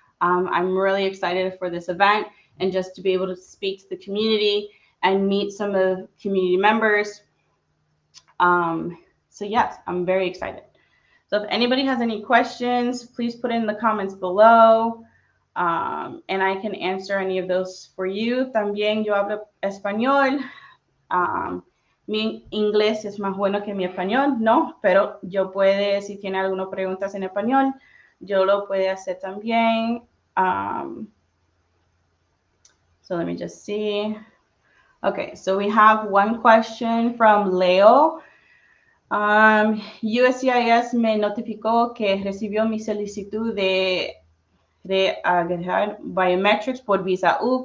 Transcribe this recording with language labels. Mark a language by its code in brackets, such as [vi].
[en] I'm really excited for this event and just to be able to speak to the community and meet some of the community members. So yes, I'm very excited. So if anybody has any questions, please put in the comments below. And I can answer any of those for you. [es] También yo hablo español. Mi inglés es más bueno que mi español, ¿no? Pero yo puede, si tiene algunas preguntas en español, yo lo puede hacer también. [en] So let me just see. Okay, so we have one question from Leo. [es] USCIS me notificó que recibió mi solicitud de agregar biometrics por visa U.